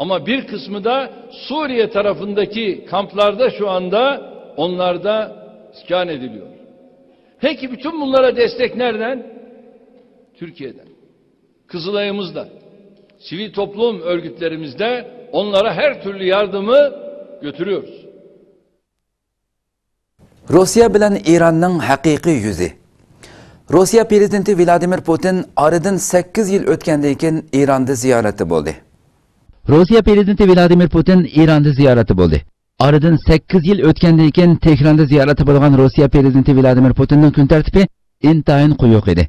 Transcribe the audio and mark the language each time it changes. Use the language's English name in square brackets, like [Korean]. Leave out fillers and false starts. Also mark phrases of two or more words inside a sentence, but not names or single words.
[Turkish] Ama bir kısmı da Suriye tarafındaki kamplarda şu anda onlarda iskan ediliyor. Peki bütün bunlara destek nereden? Türkiye'den. Kızılay'ımızda, sivil toplum örgütlerimizde onlara her türlü yardımı götürüyoruz. [Uzbek] Rusya bilan İranning haqiqiy yuzi. Rusya prezidenti Vladimir Putin oradan 8 yil o'tgandan keyin İranda ziyorati bo'ldi. Rusya prezidenti Vladimir Putin İranda ziyorati bo'ldi. Aradan 8 yil o'tgandan keyin Tehronda ziyorati bo'lgan Rusya prezidenti Vladimir Putinning kun tartibi intayin quyuq edi.